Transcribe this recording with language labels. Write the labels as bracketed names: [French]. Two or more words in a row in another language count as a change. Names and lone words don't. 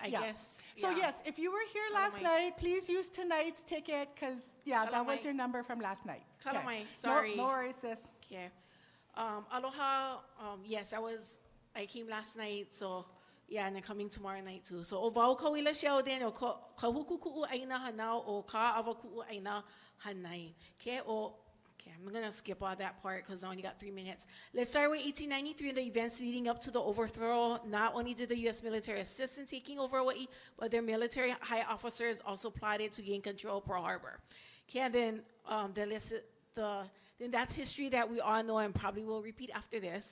[English] I yeah. guess. So yeah. yes, if you were here last Kalamai. night, please use tonight's ticket, because, yeah, that was Kalamai. your number from last night. Okay. Kalamai, sorry. No worries, sis. Okay. Aloha, yes, I came last night, so yeah, and I'm coming tomorrow night too. [Hawaiian] So o wau kauila shell then o kahuku ku'u aina hanau o ka awa ku'u aina hanai. [English] Okay, I'm going to skip all that part because I only got 3 minutes. Let's start with 1893 and the events leading up to the overthrow. Not only did the U.S. military assist in taking over Hawaiʻi, but their military high officers also plotted to gain control of Pearl Harbor. Okay, and then then that's history that we all know and probably will repeat after this.